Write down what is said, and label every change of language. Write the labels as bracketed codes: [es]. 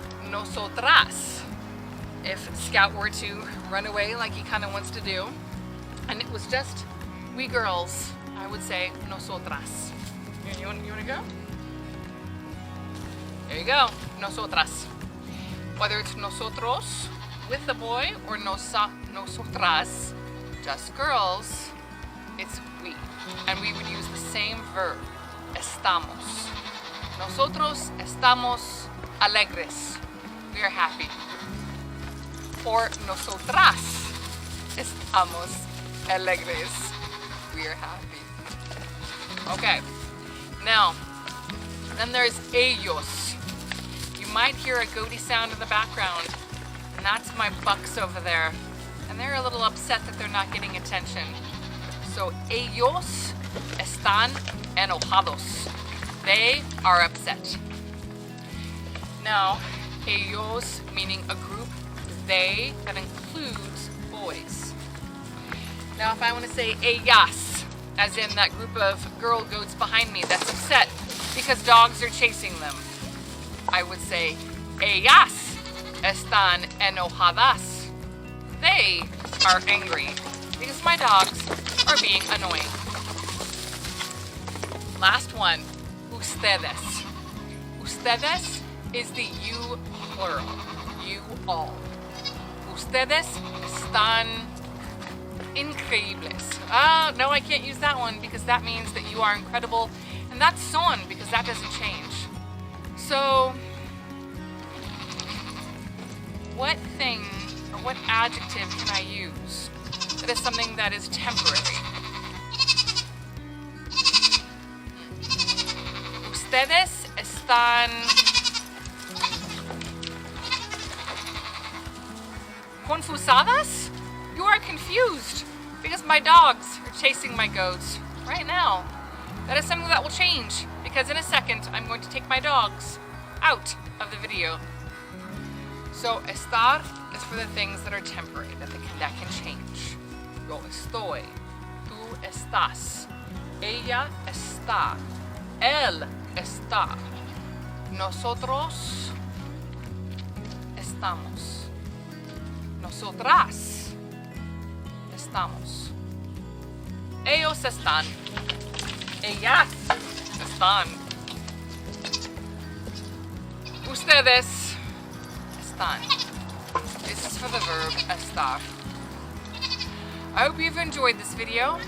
[en] Nosotras, if Scout were to run away like he kind of wants to do, and it was just we girls, I would say nosotras. You want to go? There you go, nosotras. Whether it's nosotros with the boy or nosotras, just girls, it's we. And we would use the same verb, estamos. [es] Nosotros estamos alegres. [en] We are happy. [es] Or nosotras estamos alegres. [en] We are happy. Okay. Now, then there's ellos. You might hear a goaty sound in the background, and that's my bucks over there. And they're a little upset that they're not getting attention. [es] So, ellos están enojados. [en] They are upset. Now, ellos meaning a group, they, that includes boys. Now, if I want to say ellas, as in that group of girl goats behind me that's upset because dogs are chasing them, I would say [es] ellas están enojadas. [en] They are angry because my dogs are being annoying. Last one, ustedes. Ustedes is the you plural, you all. [es] Ustedes están increíbles. [en] Oh, no, I can't use that one because that means that you are incredible, and that's son because that doesn't change. So, what thing or what adjective can I use that is something that is temporary? [es] Ustedes están [en] confusadas? You are confused because my dogs are chasing my goats right now. That is something that will change because in a second I'm going to take my dogs out of the video. So estar is for the things that are temporary, that can change. [es] Yo estoy, tú estás, ella está, él está, nosotros estamos, nosotras estamos, ellos están, ellas están, ustedes están. [en] This is for the verb estar. I hope you've enjoyed this video.